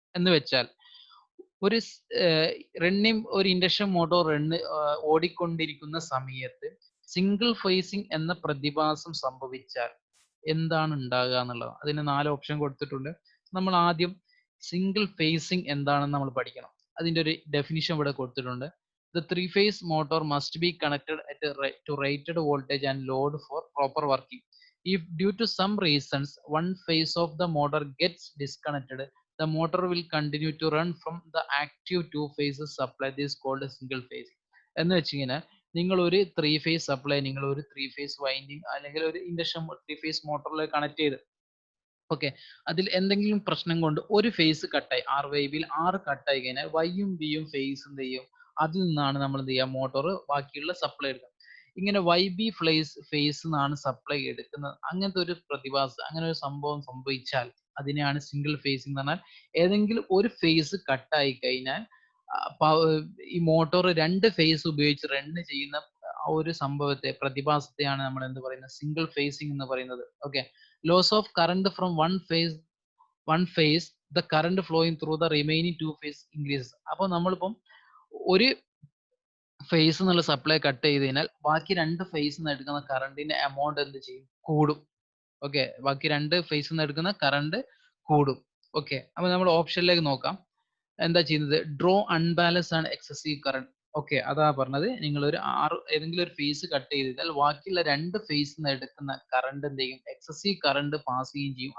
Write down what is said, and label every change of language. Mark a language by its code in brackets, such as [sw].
[ml] എന്ന് വെച്ചാൽ ഒരു റണ്ണിംഗ് ഒരു ഇൻഡക്ഷൻ മോട്ടോർ ഓടിക്കൊണ്ടിരിക്കുന്ന സമയത്ത് സിംഗിൾ ഫേസിംഗ് എന്ന പ്രതിഭാസം സംഭവിച്ചാൽ എന്താണ് ഉണ്ടാകുക എന്നുള്ളത്. അതിന് 4 ഓപ്ഷൻ കൊടുത്തിട്ടുണ്ട്. നമ്മൾ ആദ്യം സിംഗിൾ ഫേസിംഗ് എന്താണെന്ന് നമ്മൾ പഠിക്കണം. അതിന്റെ ഒരു ഡെഫിനിഷൻ ഇവിടെ കൊടുത്തിട്ടുണ്ട്. [en] The three-phase motor must be connected to rated voltage and load for proper working. If due to some reasons one phase of the motor gets disconnected, the motor will continue to run from the active two phases supply. This is called a single phase. [ml] എന്ന് വെച്ച് കഴിഞ്ഞാൽ നിങ്ങൾ ഒരു 3-phase supply, നിങ്ങൾ ഒരു 3-phase winding അല്ലെങ്കിൽ ഒരു induction 3-phase മോട്ടറിൽ connect ചെയ്ത്, ഓക്കെ, അതിൽ എന്തെങ്കിലും പ്രശ്നം കൊണ്ട് ഒരു ഫേസ് കട്ടായി, വൈബിൽ 6 കട്ടായി കഴിഞ്ഞാൽ വൈയും ബിയും ഫേസ് എന്ത് ചെയ്യും, അതിൽ നിന്നാണ് നമ്മൾ എന്ത് ചെയ്യുക, മോട്ടോർ ബാക്കിയുള്ള സപ്ലൈ എടുക്കുക. ഇങ്ങനെ വൈ ബി ഫേസ് നിന്നാണ് സപ്ലൈ എടുക്കുന്നത്. അങ്ങനത്തെ ഒരു പ്രതിഭാസം, അങ്ങനെ ഒരു സംഭവം സംഭവിച്ചാൽ അതിനെയാണ് സിംഗിൾ ഫേസിംഗ് എന്ന് പറഞ്ഞാൽ. ഏതെങ്കിലും ഒരു ഫേസ് കട്ടായി കഴിഞ്ഞാൽ ഈ മോട്ടോർ 2 ഫേസ് ഉപയോഗിച്ച് റൺ ചെയ്യുന്ന ആ ഒരു സംഭവത്തെ, പ്രതിഭാസത്തെയാണ് നമ്മൾ എന്ത് പറയുന്നത്, സിംഗിൾ ഫേസിംഗ് എന്ന് പറയുന്നത്. [en] Okay, loss of current from one phase the current flowing through the remaining two phase increases. [ml] അപ്പോൾ നമ്മളിപ്പം ഒരു ഫേസ് എന്നുള്ള സപ്ലൈ കട്ട് ചെയ്ത് കഴിഞ്ഞാൽ ബാക്കി 2 ഫേസ് നിന്ന് എടുക്കുന്ന കറണ്ടിന്റെ എമൗണ്ട് എന്ത് ചെയ്യും, കൂടും. ഓക്കെ, ബാക്കി 2 ഫേസ് നിന്ന് എടുക്കുന്ന കറണ്ട് കൂടും. ഓക്കെ, അപ്പൊ നമ്മൾ ഓപ്ഷനിലേക്ക് നോക്കാം. എന്താ ചെയ്യുന്നത്, ഡ്രോ അൺബാലൻസ് ആണ് എക്സസീവ് കറണ്ട്. ഓക്കെ, അതാ പറഞ്ഞത്, നിങ്ങൾ ഒരു ഏതെങ്കിലും ഒരു ഫേസ് കട്ട് ചെയ്താൽ ബാക്കിയുള്ള 2 ഫേസ് നിന്ന് എടുക്കുന്ന കറണ്ട് എന്ത് ചെയ്യും, എക്സസീവ് കറണ്ട് പാസ് ചെയ്യുകയും ചെയ്യും.